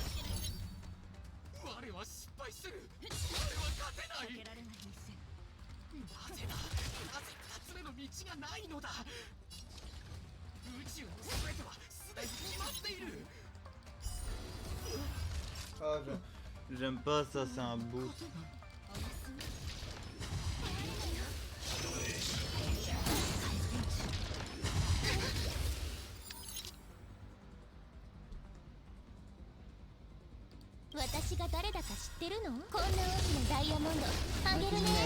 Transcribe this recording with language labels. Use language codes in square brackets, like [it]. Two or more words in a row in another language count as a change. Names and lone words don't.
[ja] 我は失敗する。我は勝てない。避けられない一戦。なぜだ、なぜ2つ目の道がないのだ。宇宙の全てはすでに決まっている。 [fr] Ah, j'aime pas ça, c'est un boost. [ja] 私が誰だか知ってるの？こんな大きなダイヤモンドあげるね。